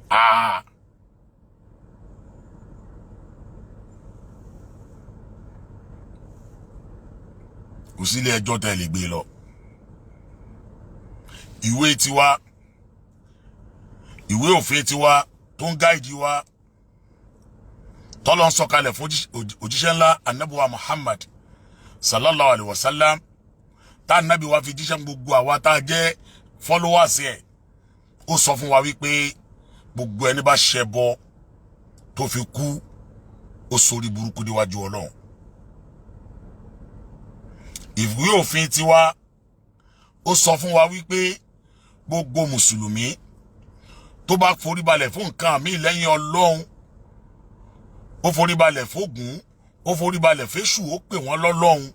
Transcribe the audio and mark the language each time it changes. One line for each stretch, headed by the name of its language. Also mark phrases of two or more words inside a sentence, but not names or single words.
Yoruba: Kò sí ilé ẹjọ́ tẹ́ lè gbé lọ. Ìwé tiwa, ìwé òfin tiwa tó ń gáìdì wa tọ́lọ́ ń sọ̀kalẹ̀ fún òjíṣẹ́ ńlá Ànábì wa Muhammad
Arabic: صلى الله عليه وسلم,
Yoruba: tá Ànábì wa fi jíṣẹ́ gbogbo àwa tá jẹ́ followers ẹ̀. Ó sọ fún wa wípé gbogbo ẹni bá ṣẹbọ tó fi kú ó sórí burúkú níwájú Ọlọ́run. Ìwé òfin tiwa ó sọ fún wa wípé gbogbo mùsùlùmí tó bá foríbalẹ̀ fún nǹkan míì lẹ́yìn Ọlọ́run, ó foríbalẹ̀ fógún, ó foríbalẹ̀ fésù, ó pè wọ́n lọ́lọ́run.